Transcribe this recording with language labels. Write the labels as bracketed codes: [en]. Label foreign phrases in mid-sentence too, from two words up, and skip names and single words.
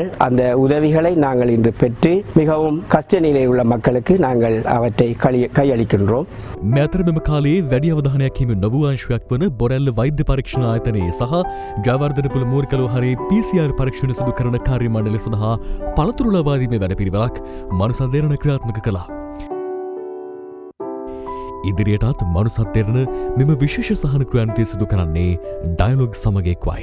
[ta] அந்த உதவிகளை நாங்கள் இன்று பெற்று மிகவும் கஷ்ட நிலையில் உள்ள மக்களுக்கு நாங்கள் அவற்றை கையளிக்கின்றோம். [si] මෙතර මෙම කාලයේ වැඩි අවධානයක් හිමි නොවූ අංශයක් වන බොරැල්ල වෛද්‍ය පරීක්ෂණ ආයතනයේ සහ ජයවර්ධනපුල මූර්කලෝ හරි PCR පරීක්ෂණ සිදු කරන කාර්ය මණ්ඩලය සඳහා පළතුරු ලබා දීමේ වැඩපිළිවෙලක් මනුසත් දෙරණ ක්‍රියාත්මක කළා. ඉදිරියටත් මනුසත් දෙරණ මෙම විශේෂ සහන ක්‍රියාන්විතය සිදු කරන්නේ ඩයලොග් සමග එක්වයි.